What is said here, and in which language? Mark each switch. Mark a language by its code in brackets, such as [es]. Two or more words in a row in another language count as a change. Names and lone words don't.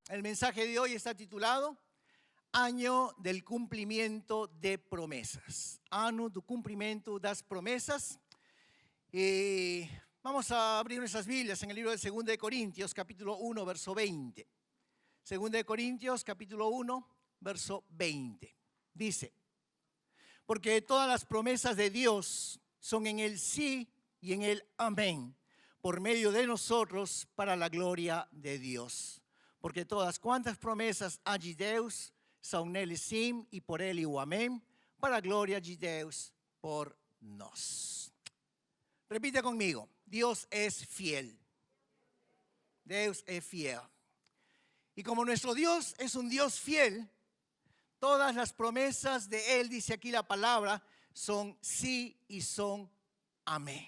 [es] mensaje de hoy está titulado Año del Cumplimiento de Promesas. [pt] Ano do Cumprimento das Promesas. [es] Vamos a abrir nuestras Biblias en el libro de 2 de Corintios, capítulo 1, verso 20. 2 de Corintios, capítulo 1, verso 20. Dice, porque todas las promesas de Dios son en el sí y en el amén, por medio de nosotros para la gloria de Dios. [pt] Porque todas cuantas promesas há de Deus são nele sim e por ele o amém, para a glória de Deus por nós. [es] Repite conmigo, Dios es fiel. Dios es fiel. Y como nuestro Dios es un Dios fiel, todas las promesas de Él, dice aquí la palabra, son sí y son amén.